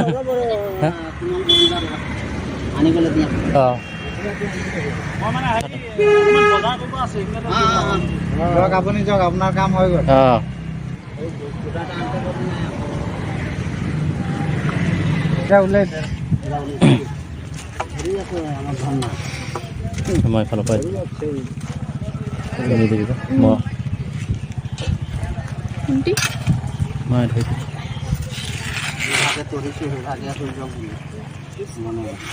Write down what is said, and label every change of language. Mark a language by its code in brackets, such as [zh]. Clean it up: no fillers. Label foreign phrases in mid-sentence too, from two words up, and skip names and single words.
[as] আনিবলৈ দিয়া যাওক আপুনি যাওক আপোনাৰ কাম হৈ গ'ল ওলাই মই ফালৰ পৰা দি দিব মই [id] Nanti? Mah ada itu. Ada turis sih, ada turis juga. Mana?